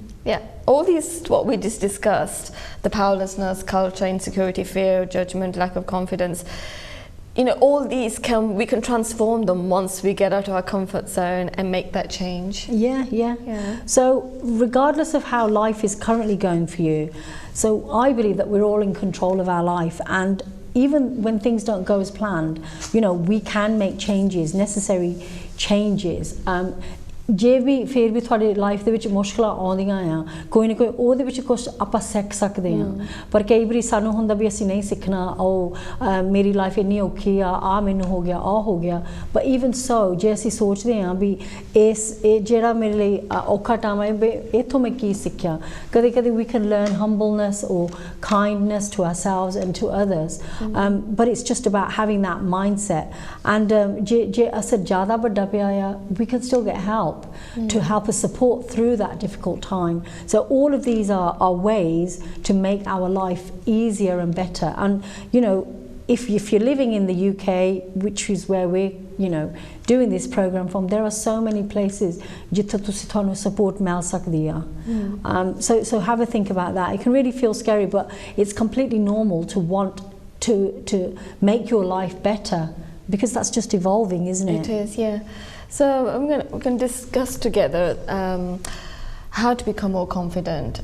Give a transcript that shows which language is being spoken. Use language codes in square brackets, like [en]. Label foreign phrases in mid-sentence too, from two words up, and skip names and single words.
[en] All these, what we just discussed, the powerlessness, culture, insecurity, fear, judgment, lack of confidence, all these we can transform them once we get out of our comfort zone and make that change. So regardless of how life is currently going for you, so I believe that we're all in control of our life, and even when things don't go as planned, we can make changes, necessary changes. [pa] ਜੇ ਵੀ ਫਿਰ ਵੀ ਤੁਹਾਡੀ ਲਾਈਫ ਦੇ ਵਿੱਚ ਮੁਸ਼ਕਲਾਂ ਆਉਂਦੀਆਂ ਆ, ਕੋਈ ਨਾ ਕੋਈ ਉਹਦੇ ਵਿੱਚ ਕੁਝ ਆਪਾਂ ਸਿੱਖ ਸਕਦੇ ਹਾਂ, ਪਰ ਕਈ ਵਾਰੀ ਸਾਨੂੰ ਹੁੰਦਾ ਵੀ ਅਸੀਂ ਨਹੀਂ ਸਿੱਖਣਾ, ਮੇਰੀ ਲਾਈਫ ਇੰਨੀ ਔਖੀ ਆ ਮੈਨੂੰ ਹੋ ਗਿਆ, ਹੋ ਗਿਆ, [en] but even so [pa] ਜੇ ਅਸੀਂ ਸੋਚਦੇ ਹਾਂ ਵੀ ਇਹ ਜਿਹੜਾ ਮੇਰੇ ਲਈ ਔਖਾ ਟਾਈਮ ਹੈ, ਇੱਥੋਂ ਮੈਂ ਕੀ ਸਿੱਖਿਆ, ਕਦੇ ਕਦੇ [en] we can learn humbleness or kindness to ourselves and to others, but it's just about having that mindset, and [pa] ਜੇ ਅਸਰ ਜ਼ਿਆਦਾ ਵੱਡਾ ਪਿਆ ਆ, [en] we can still get help. to help us support through that difficult time. So all of these are ways to make our life easier and better. And you know, if you're living in the UK, which is where we're, you know, doing this program from, there are so many places [pa] ਜਿੱਥੇ ਤੁਸੀਂ ਥਾਨੂੰ support ਮਿਲ ਸਕਦੀ ਆ. [en] So have a think about that. It can really feel scary, but it's completely normal to want to make your life better, because that's just evolving, isn't it? It is, yeah. So we're going to discuss together how to become more confident.